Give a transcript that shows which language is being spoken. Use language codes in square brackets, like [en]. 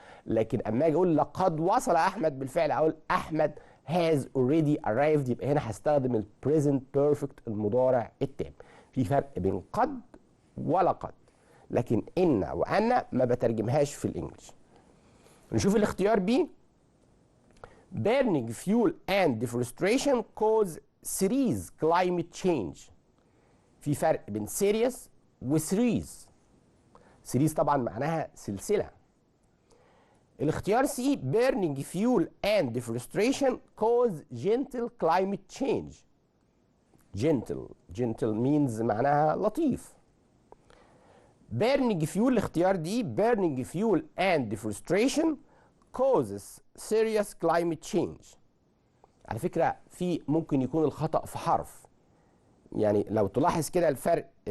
[ar] لكن اما اجي اقول لقد وصل احمد بالفعل، اقول احمد [en] has already arrived، [ar] يبقى هنا هستخدم ال present perfect المضارع التام. في فرق بين قد ولقد، لكن ان وان ما بترجمهاش في الانجليش. نشوف الاختيار بي. [en] burning fuel and deforestation cause serious climate change. [ar] في فرق بين serious و series. series طبعا معناها سلسلة. الاختيار سي [en] burning fuel and deforestation cause gentle climate change. gentle means [ar] معناها لطيف. [en] burning fuel [ar] الاختيار دي [en] burning fuel and deforestation causes serious climate change. [ar] على فكرة في ممكن يكون الخطأ في حرف، يعني لو تلاحظ كده الفرق.